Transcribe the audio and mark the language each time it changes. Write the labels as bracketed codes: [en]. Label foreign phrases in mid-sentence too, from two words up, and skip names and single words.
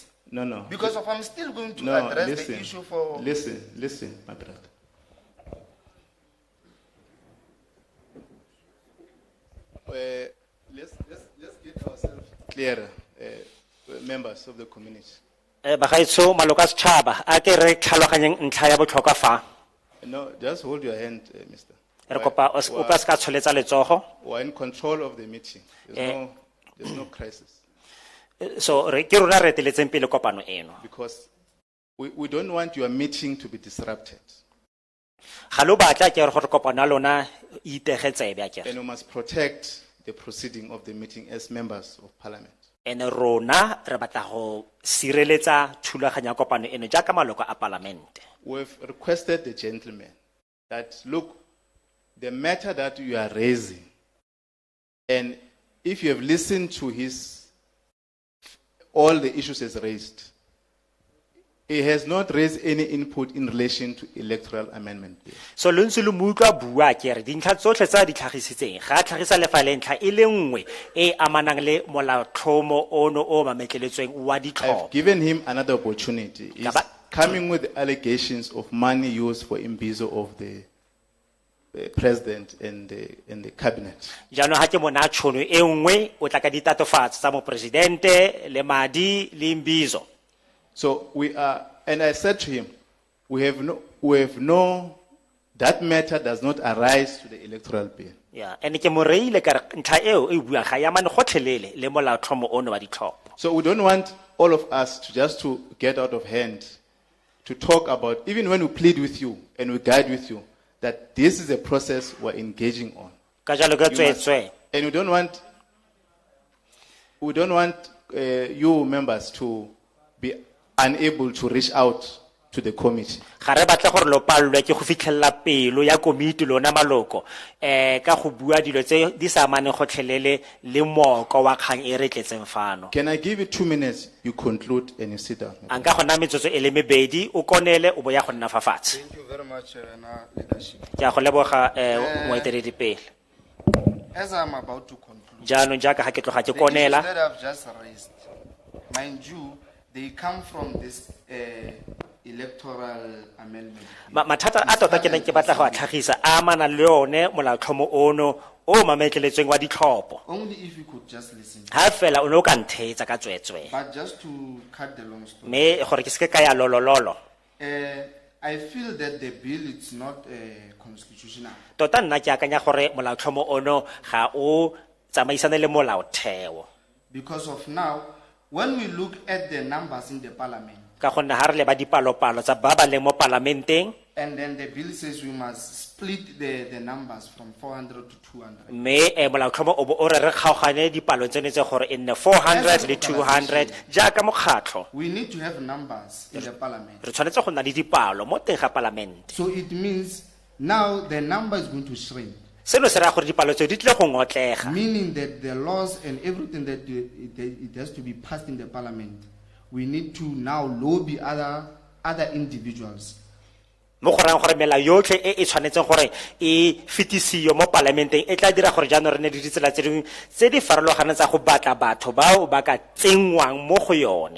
[en] No. because of I'm still going to No, address listen. the issue for. Listen, my brother. Let's get ourselves clearer, members of the community. [tn] Bagaetsho maloko a setšhaba a ke re tlhaloganyeng ntlha ya botlhokwa fa. [en] No, just hold your hand, mister. [tn] Re kopa o se ka tsholetsa letsogo. [en] We're in control of the meeting. There's no crisis. [tn] So re ke rona re eteletseng pele kopano eno. [en] Because we don't want your meeting to be disrupted. [tn] Ga lo batla ke re gore kopano ya lona e itegetsebe a ke re. [en] And we must protect the proceeding of the meeting as members of parliament. [tn] Ene rona re batla go sireletsa thulaganyo ya kopano eno jaaka maloko a palamente. [en] We've requested the gentleman that, look, the matter that you are raising, and if you have listened to all the issues as raised, he has not raised any input in relation to electoral amendment bill. [tn] So lo ntse lo mo utlwa bua ke re dintlha tsotlhe tsa di tlhagisitseng ga a tlhagisa le fa le ntlha e le nngwe e amanang le molaotlhomo ono o mametleletsweng wa [en] I've [tn] ditlhopho. [en] given him another opportunity. He's Kaba- coming with allegations of money used for imbizo of the president and the cabinet. [tn] Jaanong ha ke mona tšhono e nngwe o tla ka ditatofatso tsa mopresidente le madi le mbizo. [en] So we are, and I said to him, that matter does not arise to the electoral bill. Yeah, [tn] ene ke mo reile ka re ntlha eo e buang ga ya mane gotlhelele le molaotlhomo ono wa ditlhopho. [en] So we don't want all of us to get out of hand, to talk about, even when we plead with you and we guide with you, that this is a process we're engaging on. [tn] Ka jalo ka [en] You must- [tn] tswetswe. [en] And we don't want you members to be unable to reach out to the committee. [tn] Ga re batla gore lo pallwe ke go fitlhella pelo ya komiti lona maloko ka go bua dilo tse di sa amane gotlhelele le moko wa kgang e re tletseng fano. [en] Can I give you 2 minutes? You conclude and you sit down. [tn] Anka gona metsotso e le mebedi o konele o boya go nna fa fatshe. [en] Thank you very much, leadership. [tn] Ke a go leboga moeteledi pele. [en] As I'm about to conclude, [tn] Jaanong jaaka ga ke tloga ke [en] the issues [tn] konela [en] that I've just raised, mind you, they come from this electoral amendment. [tn] mathata a tota ke neng ke batla go a tlhagisa a amana le yone molaotlhomo ono o mametleletsweng wa ditlhopho. [en] Only if you could just listen. [tn] Ha fela o ne o ka nthetsa ka tswetswe. [en] But just to cut the long story, [tn] Me gore ke se ke ka ya lolololo. [en] I feel that the bill is not constitutional. [tn] Tota nna ke akanya gore molaotlhomo ono ga o tsamaisane le molaotheo. [en] Because of now, when we look at the numbers in the parliament, [tn] Ka gonne ha re le ba dipalopalo tsa ba ba leng mo parlamenteng [en] and then the bill says we must split the numbers from 400 to 200. [tn] me molaotlhomo o bo o re kgaogane dipalo tsene tse gore e nne 400 le 200 jaaka mokgatlho. [en] We need to have numbers in the parliament. [tn] Re tshwanetse go nna le dipalo mo teng ga parlamente. [en] So it means now the number is going to shrink, [tn] Seno se raya gore dipalo tseo di tle go ngotlega. [en] meaning that the laws and everything that it has to be passed in the parliament, we need to now lobby other individuals. [tn] Mo go rang gore melao yotlhe e tshwanetseng gore e fetisiwe mo parlamenteng e tla dira gore jaanong re ne le ditsela tse dingwe tse di farologaneng tsa go batla batho bao ba ka tsengwang mo go yone